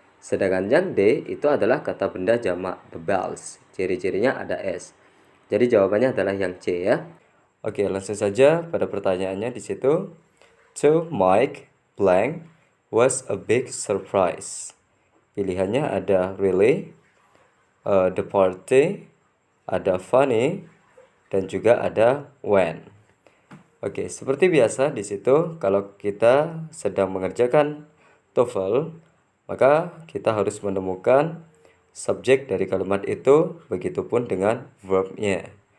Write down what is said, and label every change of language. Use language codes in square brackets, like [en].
[id] Sedangkan yang D itu adalah kata benda jamak the bells. Ciri-cirinya ada S. Jadi jawabannya adalah yang C ya. Oke, langsung saja pada pertanyaannya di situ. [en] To Mike, blank was a big surprise. [id] Pilihannya ada really, the party, ada funny, dan juga ada when. Oke, seperti biasa di situ kalau kita sedang mengerjakan TOEFL, maka kita harus menemukan subjek dari kalimat itu, begitupun dengan verbnya.